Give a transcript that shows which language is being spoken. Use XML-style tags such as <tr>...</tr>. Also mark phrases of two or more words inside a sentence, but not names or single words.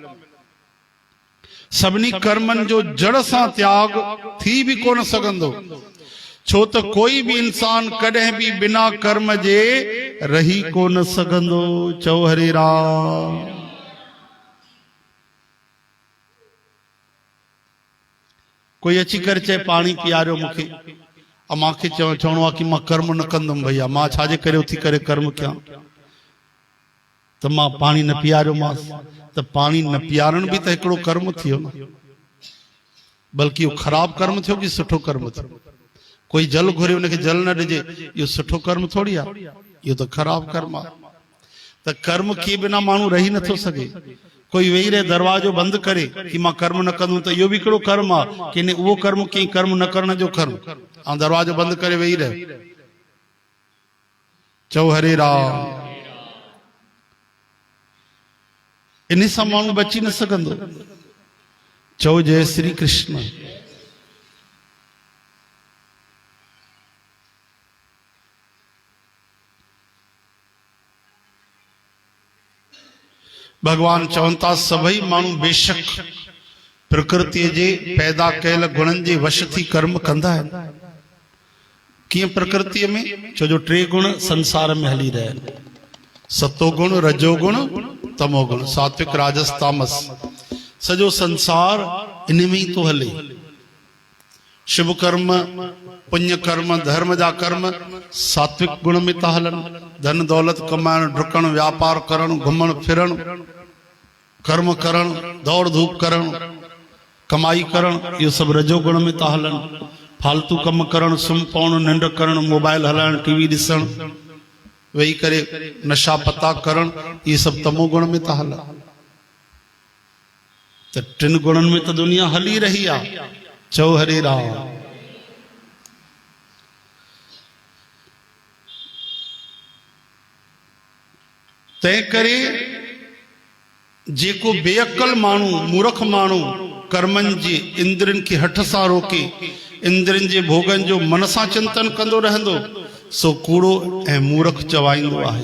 <sd>सभिनी कर्मन जो जड़ सां त्याग थी भी कोन सघंदो, छो त कोई भी इंसान कॾहिं भी बिना कर्म जे रही कोन सघंदो। चओ हरे राम। कोई अची करे चए पानी पीआरियो मूंखे, मूंखे चवणो आहे कि मां कर्म न कंदुमि, भैया मां छाजे करे उथी करे कर्म कयां, त मां पानी न पीआरियोमांसि, त पानी न पीआरण भी त हिकिड़ो कर्म थियो न, बल्कि इहो ख़राब कर्म थियो कि सुठो कर्म थियो। कोई जल घुरे उनखे जल न ॾिजे, इहो सुठो कर्म थोड़ी आहे, इहो त ख़राब कर्म आहे। त कर्म किए बिना माण्हू रही नथो सघे। कोई वेही रहे दरवाजो बंदि करे कि मां कर्म न कंदुमि, त इहो भी हिकिड़ो कर्म आहे कि उहो कर्म कंहिं कर्म न करण जो कर्म, ऐं दरवाजो बंदि करे वेही रहे। चओ हरे राम। इन सां माण्हू बची न सघंदो। चओ जय श्री कृष्ण। भगवान चवनि था सभई माण्हू बेशक प्रकृति जे पैदा कयल गुणनि जे वश थी कर्म कंदा आहिनि। कीअं प्रकृति में? छो जो 3 गुण संसार में हली रहिया आहिनि, सतोगुण, रजोगुण, तमोगुण, सात्विक, राजस, तामस। सॼो संसार इन में ही तो हले। शुभ कर्म, पुण्य कर्म, धर्म जा कर्म सात्विक गुण में था हलनि। धन दौलत कमाइण, डुकण, व्यापार करण, घुमण फिरण, कर्म करण, दौड़ धूप करण, कमाई करण, इहो सभु रजोगुण में था हलनि। फालतू कम करण, सुम्ही पवण, निंड करण, मोबाइल हलाइण, टीवी ॾिसण, वेही करे नशा पता करण,</sd> <hi>ये सब</hi> <sd>तमोगुण में था हलनि। त 3 गुणनि में तो दुनिया हली रही आहे। चओ हरे राम। तंहिं करे जेको बेअकल माण्हू, मूर्ख माण्हू कर्मनि जे इंद्रियनि खे हठ सां रोके, इंद्रियनि जे भोगनि जो मन सां चिंतन कंदो रहंदो, सो कूड़ो ऐं मूर्ख चवाईंदो आहे।</sd>